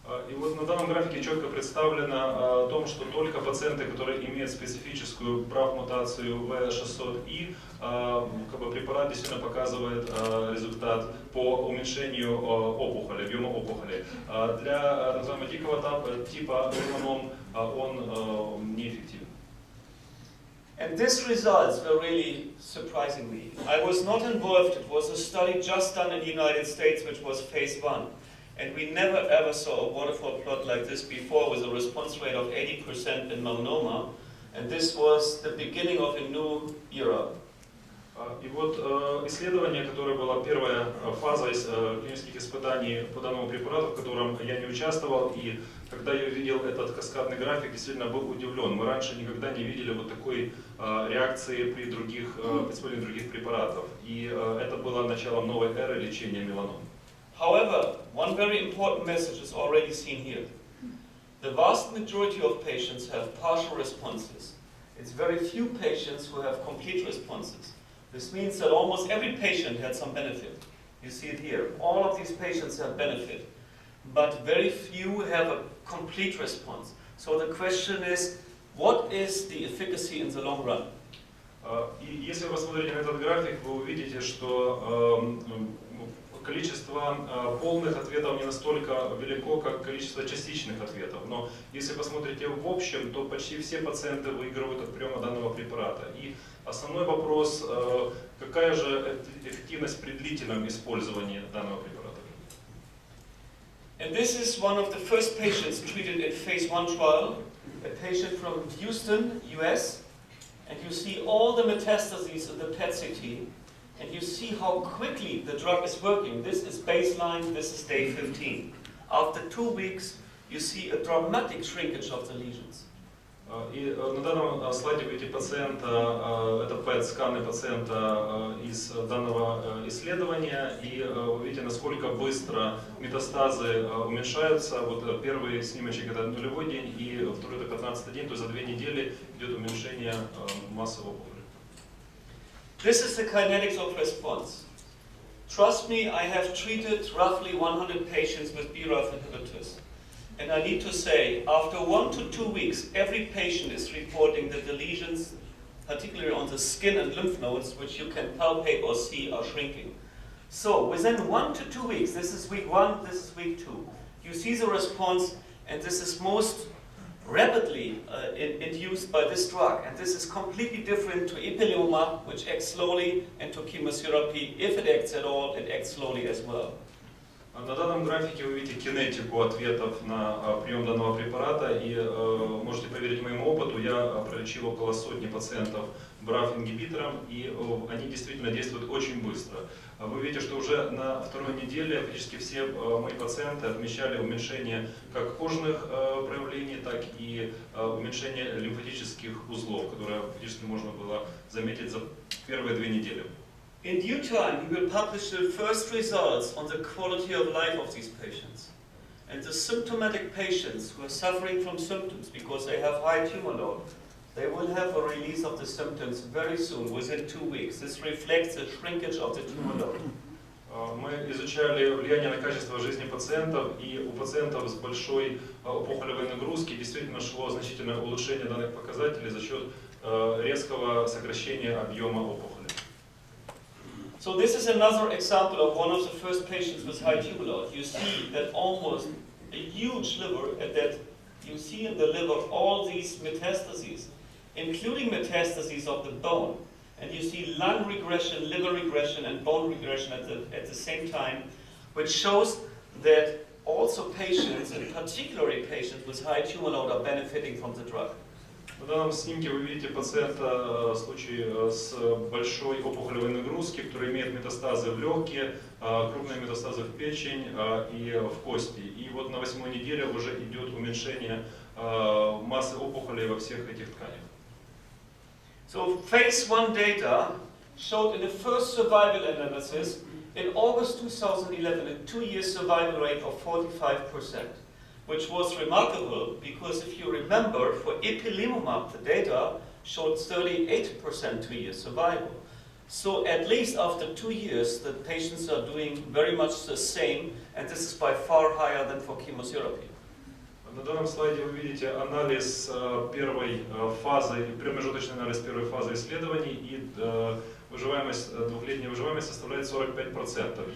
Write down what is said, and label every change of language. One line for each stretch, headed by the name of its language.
Russian: И вот на данном графике четко представлено о том, что только пациенты, которые имеют специфическую BRAF-мутацию V600I, препарат действительно показывает результат по уменьшению опухоли, объема опухоли. Для называемого дикого типа меланом он неэффективен.
English: And these results were really surprising me. I was not involved. It was a study just done in the United States, which was phase 1. And we never ever saw a waterfall plot like this before, with a response rate of 80% in melanoma. And this was the beginning of a new era.
Russian: И вот исследование, которое была первая фаза из клинических испытаний по данному препарату, в котором я не участвовал, и когда я увидел этот каскадный график, действительно был удивлен. Мы раньше никогда не видели вот такой реакции при использовании других препаратов. И это было началом новой эры лечения меланом.
English: However, one very important message is already seen here. The vast majority of patients have partial responses. It's very few patients who have complete responses. This means that almost every patient had some benefit. You see it here. All of these patients have benefit, but very few have a complete response. So the question is, what is the efficacy in the long run?
Russian: И если вы посмотрите на этот график, вы увидите, что количество полных ответов не настолько велико, как количество частичных ответов. Но если посмотрите в общем, то почти все пациенты выигрывают от приема данного препарата. И основной вопрос, какая же эффективность при длительном использовании данного препарата?
English: And this is one of the first patients treated in phase 1 trial, a patient from Houston, US. And you see all the metastases in the PET-CT. And you see how quickly the drug is working. This is baseline, this is day 15. After 2 weeks, you see a dramatic shrinkage of the lesions.
Russian: И на данном слайде вы видите пациента, это ПЭТ-сканы пациента из данного исследования, и вы видите, насколько быстро метастазы уменьшаются. Вот первый снимочек это нулевой день, и второй это 15-й день, то есть за 2 недели идет уменьшение массы опухоли.
English: This is the kinetics of response. Trust me, I have treated roughly 100 patients with BRAF inhibitors. And I need to say, after 1 to 2 weeks, every patient is reporting that the lesions, particularly on the skin and lymph nodes, which you can palpate or see, are shrinking. So within 1 to 2 weeks, this is week 1, this is week 2, you see the response, and this is most rapidly induced by this drug. And this is completely different to ipilimumab, which acts slowly, and to chemotherapy. If it acts at all, it acts slowly as well.
Russian: На данном графике вы видите кинетику ответов на прием данного препарата, и можете поверить моему опыту, я пролечил около 100 пациентов BRAF-ингибитором, и они действительно действуют очень быстро. Вы видите, что уже на 2-й неделе практически все мои пациенты отмечали уменьшение как кожных проявлений, так и уменьшение лимфатических узлов, которые практически можно было заметить за первые 2 недели.
English: In due time, we will publish the first results on the quality of life of these patients. And the symptomatic patients who are suffering from symptoms because they have high tumor load, they will have a release of the symptoms very soon, within 2 weeks. This reflects the shrinkage of the tumor load.
Russian: Мы изучали влияние на качество жизни пациентов, и у пациентов с большой опухолевой нагрузки действительно шло значительное улучшение данных показателей за счет резкого сокращения объема опухоли.
English: So this is another example of one of the first patients with high tumor load. You see that almost a huge liver, and that you see in the liver all these metastases, including metastases of the bone. And you see lung regression, liver regression, and bone regression at the same time, which shows that also patients, and particularly patients with high tumor load, are benefiting from the drug.
Russian: На данном снимке вы видите пациента в случае с большой опухолевой нагрузки, который имеет метастазы в легкие, крупные метастазы в печень и в кости. И вот на 8-й неделе уже идет уменьшение массы опухолей во всех этих тканях.
English: So phase 1 data showed in the first survival analysis in August 2011 a 2-year survival rate of 45%. Which was remarkable because if you remember, for ipilimumab, the data showed 38% 2-year survival. So at least after 2 years, the patients are doing very much the same, and this is by far higher than for chemotherapy.
Russian: На данном слайде вы видите анализ первой фазы, промежуточный анализ первой фазы исследований, и выживаемость, 2-летняя выживаемость составляет 45%.